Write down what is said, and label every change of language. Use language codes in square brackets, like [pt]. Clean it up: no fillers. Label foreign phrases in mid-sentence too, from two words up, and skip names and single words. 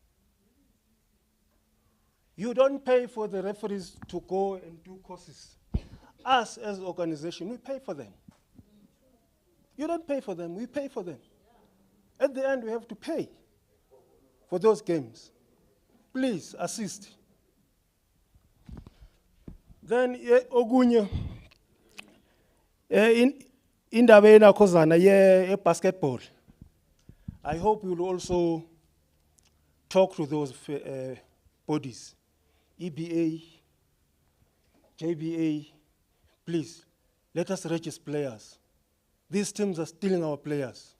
[en] You don't pay for the referees to go and do courses. Us as an organization, we pay for them. You don't pay for them, we pay for them. At the end, we have to pay for those games. Please assist. Then [nd] ogunye indaba yenakhosana ye basketball. [en] I hope you will also talk to those bodies, EBA, JBA. Please, let us register players. These teams are stealing our players.